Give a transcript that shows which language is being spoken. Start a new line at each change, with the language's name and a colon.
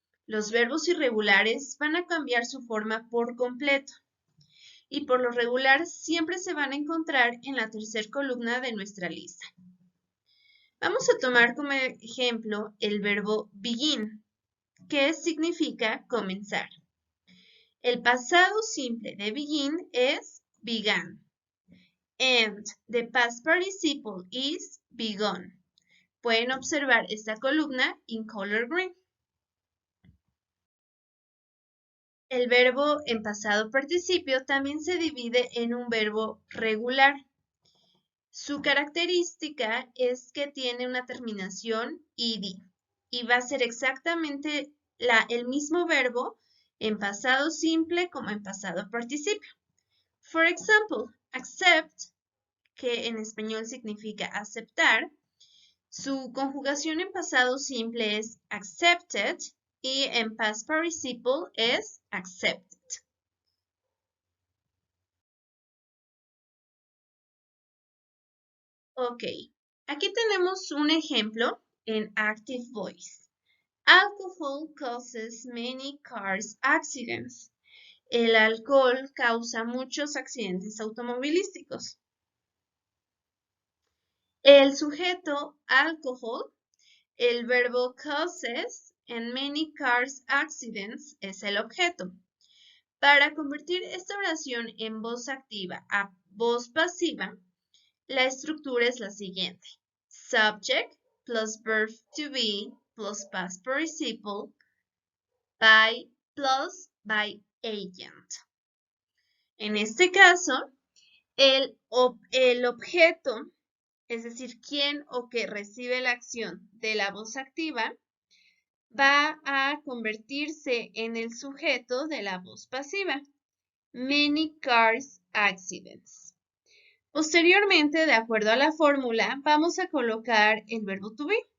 Spanish: Los verbos irregulares van a cambiar su forma por completo y por lo regular siempre se van a encontrar en la tercera columna de nuestra lista. Vamos a tomar como ejemplo el verbo begin, que significa comenzar. El pasado simple de begin es began.
English: And the past participle is begun.
Spanish: Pueden observar esta columna
English: in color green.
Spanish: El verbo en pasado participio también se divide en un verbo regular. Su característica es que tiene una terminación ed y va a ser exactamente el mismo verbo en pasado simple como en pasado participio.
English: For example,
Spanish: accept, que en español significa aceptar, su conjugación en pasado simple es accepted y en past participle es accepted. Ok, aquí tenemos un ejemplo en active voice.
English: Alcohol causes many car accidents.
Spanish: El alcohol causa muchos accidentes automovilísticos. El sujeto alcohol, el verbo causes
English: and many car accidents
Spanish: es el objeto. Para convertir esta oración en voz activa a voz pasiva, la estructura es la siguiente.
English: Subject plus verb to be plus past participle by plus by agent.
Spanish: En este caso, el objeto, es decir, quién o qué recibe la acción de la voz activa, va a convertirse en el sujeto de la voz pasiva.
English: Many cars accidents.
Spanish: Posteriormente, de acuerdo a la fórmula, vamos a colocar el verbo to be.